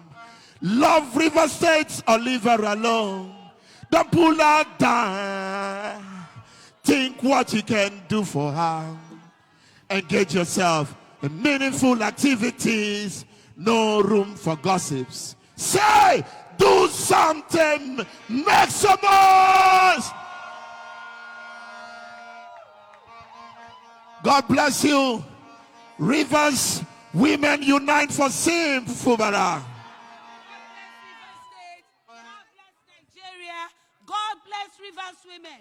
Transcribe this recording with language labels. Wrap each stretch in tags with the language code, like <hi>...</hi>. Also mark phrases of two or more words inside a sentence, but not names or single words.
<en>Love River State or leave her alone. Don't pull her down. Think what you can do for her. Engage yourself in meaningful activities. No room for gossips. Say, do something. Make some noise. God bless you. Rivers women unite for Sim Fubara. God bless Rivers women.</en>